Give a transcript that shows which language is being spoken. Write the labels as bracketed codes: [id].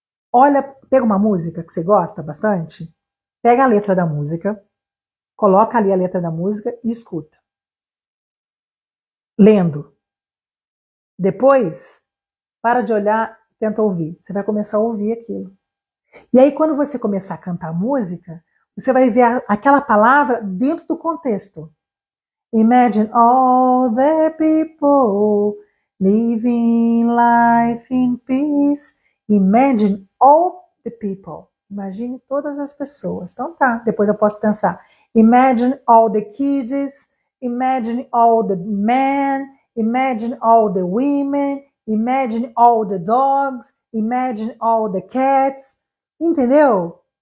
[pt] Olha, pega uma música que você gosta bastante, pega a letra da música, coloca ali a letra da música e escuta. Lendo. Depois, para de olhar e tenta ouvir. Você vai começar a ouvir aquilo. E aí, quando você começar a cantar música, você vai ver aquela palavra dentro do contexto. [en] Imagine all the people living life in peace. Imagine all the people. [pt] Imagine todas as pessoas. Então tá, depois eu posso pensar. [en] Imagine all the kids. Imagine all the men. Imagine all the women. Imagine all the dogs. Imagine all the cats. [pt] Entendeu?